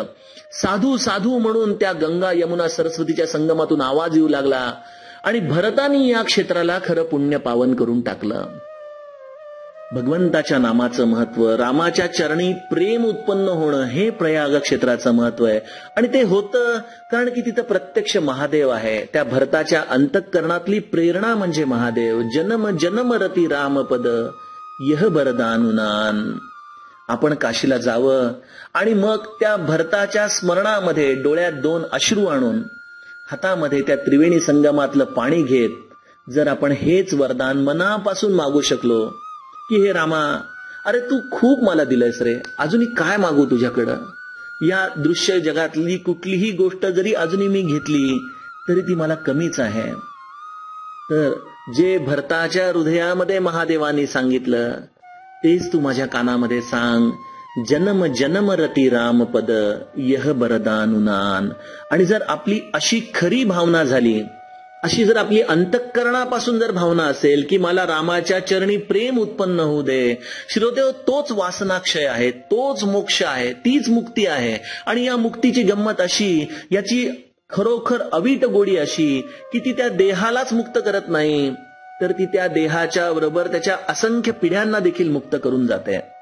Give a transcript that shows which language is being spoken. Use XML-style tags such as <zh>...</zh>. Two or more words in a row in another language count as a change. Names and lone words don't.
<mr>साधू साधू म्हणून त्या गंगा यमुना सरस्वतीच्या संगमातून आवाज येऊ लागला आणि भरतानी या क्षेत्राला खरं पुण्य पावन करून टाकलं. भगवंताच्या नामाचं महत्व, रामाच्या चरणी प्रेम उत्पन्न होणं, हे प्रयाग क्षेत्राचं महत्व आहे. आणि ते होतं कारण की तिथं प्रत्यक्ष महादेव आहे. त्या भरताच्या अंतःकरणातली प्रेरणा म्हणजे महादेव.</mr> <awa>जन्म जन्म रती रामपद यह बरदानुनान.</awa> <mr>आपण काशीला जावं आणि मग त्या भरताच्या स्मरणामध्ये डोळ्यात 2 अश्रू आणून हातामध्ये त्या त्रिवेणी संगमातलं पाणी घेत जर आपण हेच वरदान मनापासून मागू शकलो की हे रामा, अरे तू खूप मला दिलंयस रे, अजूनही काय मागू तुझ्याकडं. या दृश्य जगातली कुठलीही गोष्ट जरी अजूनही मी घेतली तरी ती मला कमीच आहे. तर जे भरताच्या हृदयामध्ये महादेवानी सांगितलं तेच तू माझ्या कानामध्ये सांग.</mr> <awa>जन्म जन्म रती रामपद यह बरदानुनान.</awa> <mr>आणि जर आपली अशी खरी भावना झाली, अशी जर आपली अंतःकरणापासून जर भावना असेल की मला रामाच्या चरणी प्रेम उत्पन्न होऊ दे, श्रोतेहो, तोच वासनाक्षय आहे, तोच मोक्ष आहे, तीच मुक्ती आहे. आणि या मुक्तीची गंमत अशी, याची खरोखर अवीट गोडी अशी की ती त्या देहालाच मुक्त करत नाही, तर ती त्या देहाच्या बरोबर त्याच्या असंख्य पिढ्यांना देखील मुक्त करून जाते.</mr>